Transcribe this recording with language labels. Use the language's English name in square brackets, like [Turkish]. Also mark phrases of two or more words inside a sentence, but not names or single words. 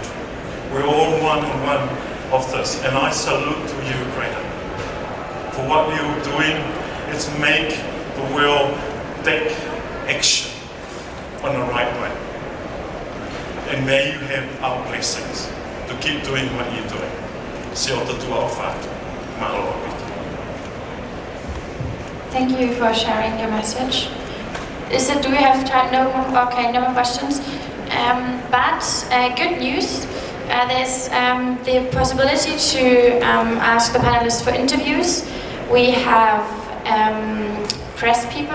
[English] We're all one and one of this. And I salute to you, Greta. For what you're doing, is make the world take action on the right way. And may you have our blessings to keep doing what you're doing. Se o tatua o whātu. Mahalo apiti. Thank you for sharing your message. Do we have time? No more. Okay, no more questions. But good news. There's the possibility to ask the panelists for interviews. We have press people.